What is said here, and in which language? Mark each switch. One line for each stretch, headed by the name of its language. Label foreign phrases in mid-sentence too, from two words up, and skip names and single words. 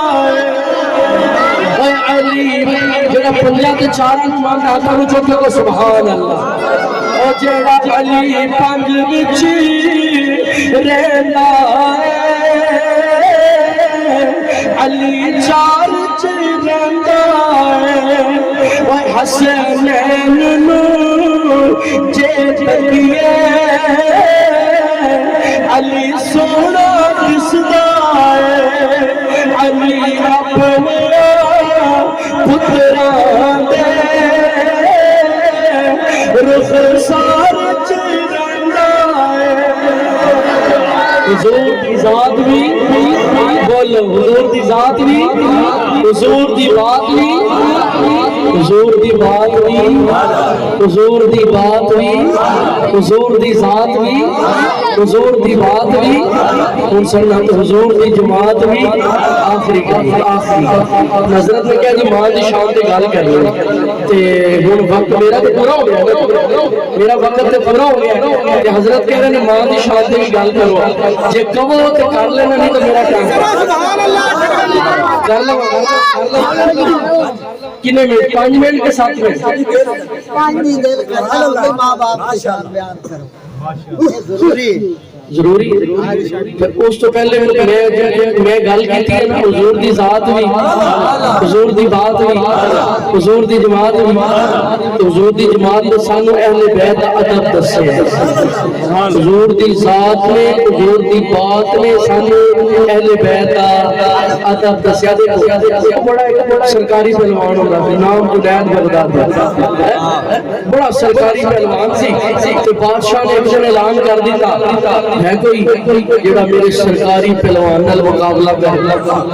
Punjabi: ہے علی جڑا پنجاں تے چار نوں ماندا ہاتھاں نوں چوک کے سبحان اللہ او جڑا علی پنج وچ رہندا ہے علی چار چ رہندا ہے او حسنین نوں جے تکیے علی سونا دسدا ہے علی اپنے پتراں دے رخسار چ رہندا ہے حضور دی ذات بھی بولو حضور دی ذات بھی حضور دی بات بھی حضور دی بات بھی حضور دی بات بھی حضور دی ذات بھی حضور دی بات بھی ان سنت حضور دی جماعت بھی آخری نظرت میں کیا جی ماں دی شان تے گل کر رہے تے ہن وقت میرا تے پورا ہو گیا میرا وقت تے پورا ہو گیا تے حضرت کہہ رہے نے ماں دی شان تے گل کرو جے کہو تے کر لینا نہیں تو میرا ٹائم کر لو کنے منٹ 5 منٹ کے 7 منٹ
Urdu: 5 منٹ ماں باپ کی شان بیان کرو ضروری
Punjabi: ضروری پھر اس تو پہلے میں گل کیتی ہے نا حضور دی ذات بھی حضور دی بات بھی حضور دی جماعت بھی حضور دی جماعت نے سانو اہل بیت دا ادب دسیا حضور دی ذات نے حضور دی بات نے سانو اہل بیت دا ادب دسیا دیکھو بڑا ایک سرکاری پہلوان ہوندا سی نام جنید بغدادی بڑا سرکاری پہلوان سی تے بادشاہ نے ایک دن اعلان کر دیتا ہے کوئی جڑا میرے سرکاری پہلوان نال مقابلہ کر